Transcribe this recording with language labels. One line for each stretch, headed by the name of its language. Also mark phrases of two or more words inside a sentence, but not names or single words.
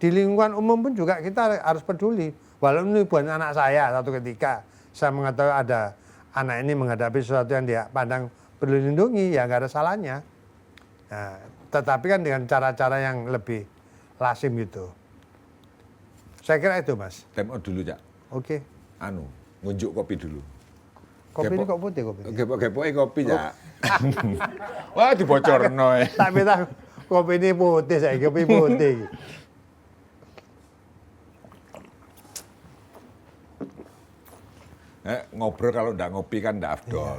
Indonesian: Di lingkungan umum pun juga kita harus peduli. Walaupun ini bukan anak saya, satu ketika saya mengetahui ada anak ini menghadapi sesuatu yang dia pandang perlu dilindungi, ya nggak ada salahnya. Nah, tetapi kan dengan cara-cara yang lebih lazim gitu. Saya kira itu, Mas.
English: Time out
Indonesian: dulu, Cak. Oke.
Javanese: Ngunjuk kopi dulu.
Indonesian: Kopi ini kok putih kopi.
Javanese: Gepok-gepoke kopi, Cak. Wah, dibocorno.
Indonesian: Tapi tak kopi ini putih, saya kopi putih. Ngobrol kalau nggak ngopi kan nggak afdol.